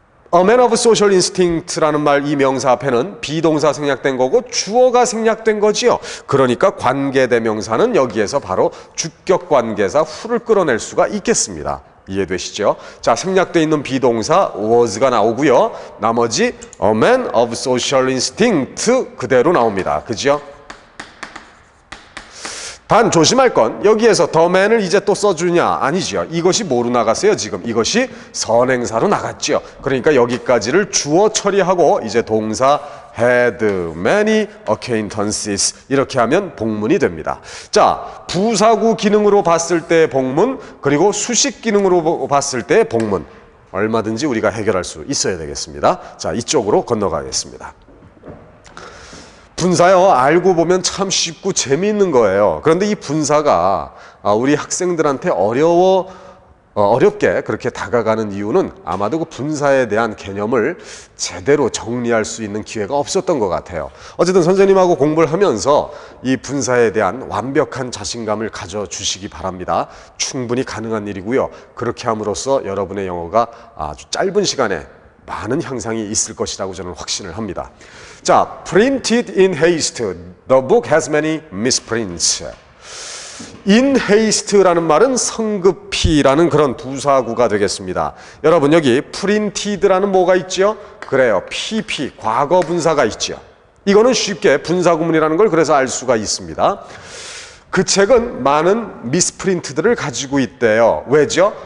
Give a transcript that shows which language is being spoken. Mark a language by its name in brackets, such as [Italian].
[English] A man of social instinct [Korean] 라는 말, 이 명사 앞에는 비동사 생략된 거고 주어가 생략된 거지요. 그러니까 관계대명사는 여기에서 바로 주격관계사 who를 끌어낼 수가 있겠습니다. 이해되시죠? 자, 생략되어 있는 비동사 was가 나오고요. 나머지 [English] a man of social instinct [Korean] 그대로 나옵니다. 그죠? 단 조심할 건 여기에서 the man을 이제 또 써주냐? 아니죠. 이것이 뭐로 나갔어요? 지금 이것이 선행사로 나갔죠. 그러니까 여기까지를 주어 처리하고 이제 동사 [English] had many acquaintances [Korean] 이렇게 하면 복문이 됩니다. 자, 부사구 기능으로 봤을 때 복문, 그리고 수식 기능으로 봤을 때 복문, 얼마든지 우리가 해결할 수 있어야 되겠습니다. 자, 이쪽으로 건너가겠습니다. 분사요, 알고 보면 참 쉽고 재미있는 거예요. 그런데 이 분사가 우리 학생들한테 어렵게 그렇게 다가가는 이유는 아마도 그 분사에 대한 개념을 제대로 정리할 수 있는 기회가 없었던 것 같아요. 어쨌든 선생님하고 공부를 하면서 이 분사에 대한 완벽한 자신감을 가져주시기 바랍니다. 충분히 가능한 일이고요. 그렇게 함으로써 여러분의 영어가 아주 짧은 시간에 많은 향상이 있을 것이라고 저는 확신을 합니다. 자, [English] printed in haste. The book has many misprints. [Korean] in haste라는 말은 성급히라는 그런 부사구가 되겠습니다. 여러분 여기 printed라는 뭐가 있죠? 그래요. pp, 과거 분사가 있죠. 이거는 쉽게 분사구문이라는 걸 그래서 알 수가 있습니다. 그 책은 많은 미스프린트들을 가지고 있대요. 왜죠?